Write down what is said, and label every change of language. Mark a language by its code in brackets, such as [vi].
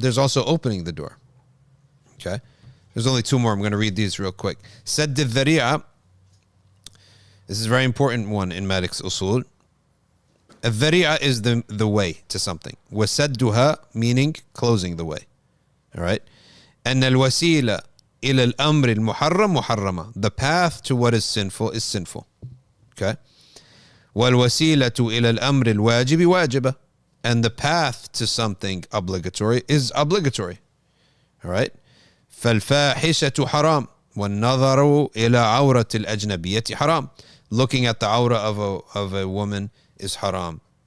[en] There's also opening the door. Okay. There's only two more. I'm going to read these real quick. [ar] سد الذريعة. [en] This is a very important one in Malik's usul. الذريعة is the way to something. وسدها meaning closing the way. All right. [ar] أن الوسيلة إلى الأمر المحرم محرمة. [en] The path to what is sinful. Okay. [ar] والوسيلة إلى الأمر الواجب واجبة. [en] And the path to something obligatory is obligatory. All right. [ar] فالفاحشة حرام. والنظر إلى عورة الأجنبية حرام. [en] Looking at the aura of a woman is haram.